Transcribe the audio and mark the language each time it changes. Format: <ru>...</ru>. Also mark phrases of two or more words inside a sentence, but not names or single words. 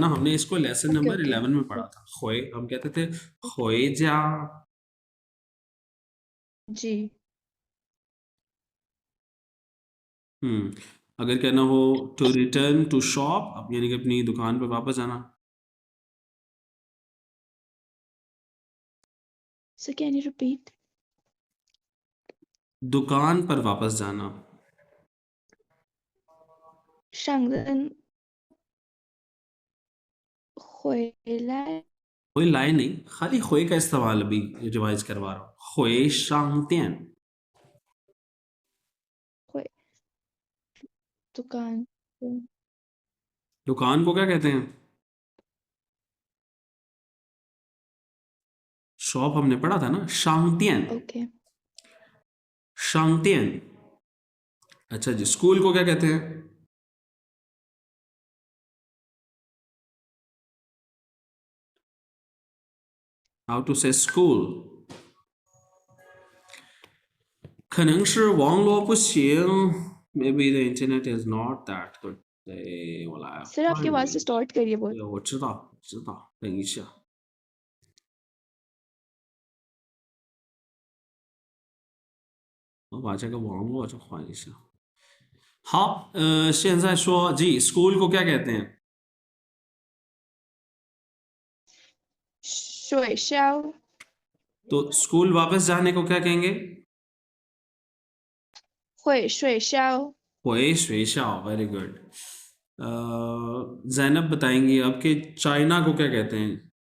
<hi>हमने इसको लेसन ओके नंबर ओके 11 में पढ़ा था। होए हम कहते थे</hi> <zh>回家,</zh> <hi>जी। अगर कहना हो</hi> <en>to return to shop,</en> <hi>यानी कि अपनी दुकान पर वापस आना।</hi> <en>So can you repeat?</en> <hi>दुकान पर वापस जाना।</hi> <zh>上任回来</zh> <hi>कोई लाइन नहीं, खाली खोए का इस्तेमाल अभी रिवाइज करवा रहा हूँ।</hi> <zh>回商店.</zh> <hi>回 दुकान पे। दुकान को क्या कहते हैं? शॉप हमने पढ़ा था ना, शांतियन।</hi> <en>Okay.</en> <hi>शांतियन। अच्छा जी, स्कूल को क्या कहते हैं?</hi> <en>how to say school?</en> <zh>可能是网络不行</zh> <en>maybe the internet is not that good。</en> <zh>对，我来</zh> <hi>सर आपकी</hi> <zh>换</zh> <hi>आवाज</hi> <zh>一</zh> <hi>से</hi> <zh>个。</zh> <hi>स्टार्ट करिए बहुत।</hi> <zh>对，我知道，知道，等一下。我把这个网络就换一下。好，现在说</zh> <hi>जी स्कूल को क्या कहते हैं?</hi> <zh>学校</zh> <hi>तो स्कूल वापस जाने को क्या कहेंगे?</hi> <zh>回学校回学校.</zh> <en>very good.</en> <hi>जैनब बताएंगी अब कि चाइना को क्या कहते हैं?</hi>